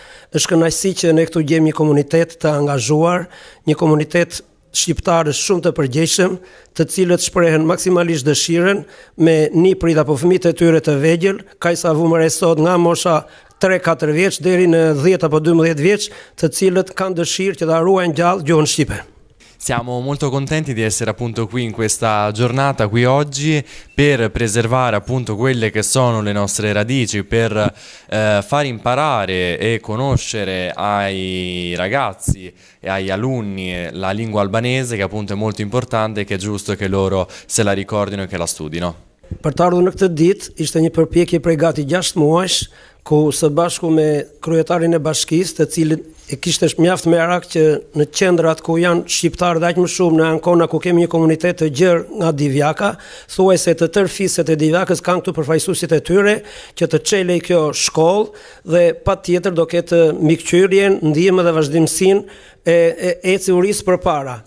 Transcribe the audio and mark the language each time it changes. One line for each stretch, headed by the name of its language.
Albanian: Është kënaqësi që ne këtu gjejmë një komunitet të angazhuar, një komunitet shqiptarësh shumë të përgjegjshëm, të cilët shprehen maksimalisht dëshirën me niprit apo fëmijët e tyre të vegjël, kaq sa vumëre sot nga mosha 3-4 vjeç deri në 10 apo 12 vjeç, të cilët kanë dëshirë që ta ruajnë gjallë gjuhën shqipe.
Italian: Siamo molto contenti di essere appunto qui in questa giornata, qui oggi, per preservare appunto quelle che sono le nostre radici, per far imparare e conoscere ai ragazzi e agli alunni la lingua albanese, che appunto è molto importante e che è giusto che loro se la ricordino e che la studino.
Albanian: Për të ardhur në këtë ditë, ishte një përpjekje prej gati 6 muajsh, ku së bashku me kryetarin e bashkisë, të cilin e kishte mjaft merak që në qendrat ku janë shqiptarë aq më shumë në Ankona, ku kemi një komunitet të gjerë nga Divjaka, thuajse të tërë fiset e Divjakës kanë këtu përfaqësuesit e tyre që të çelej kjo shkollë dhe patjetër do ketë mikqyrjen, ndihmën dhe vazhdimsinë e eciurisë përpara.